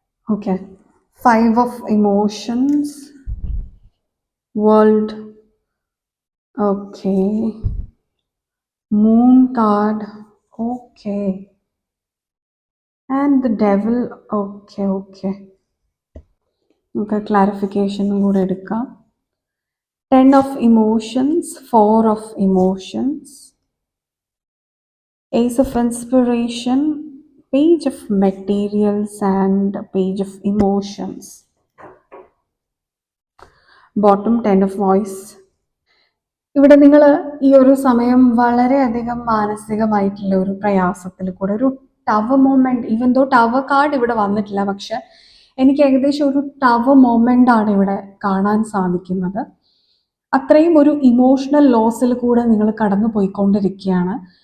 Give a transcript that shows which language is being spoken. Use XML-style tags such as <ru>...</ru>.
<en>Okay, 5 of emotions, world, okay, moon card, okay, and the devil, okay.</en> <ml>Okay, clarification കൂടെ എടുക്കാം.</ml> <en>10 of emotions, 4 of emotions, ace of inspiration, page of materials and page of emotions, bottom 10 of voice.</en> <ml>ഇവിടെ നിങ്ങൾ ഈ ഒരു സമയം വളരെയധികം മാനസികമായിട്ടുള്ള ഒരു പ്രയാസത്തിൽ കൂടെ, ഒരു tau moment,</ml> <en>even though</en> <ml>tau card ഇവിടെ വന്നിട്ടില്ല, പക്ഷെ എനിക്ക് ഏകദേശം ഒരു ടവ് മൊമെന്റ് ആണ് ഇവിടെ കാണാൻ സാധിക്കുന്നത്. അത്രയും ഒരു ഇമോഷണൽ ലോസിൽ കൂടെ നിങ്ങൾ കടന്നു പോയിക്കൊണ്ടിരിക്കുകയാണ്.</ml>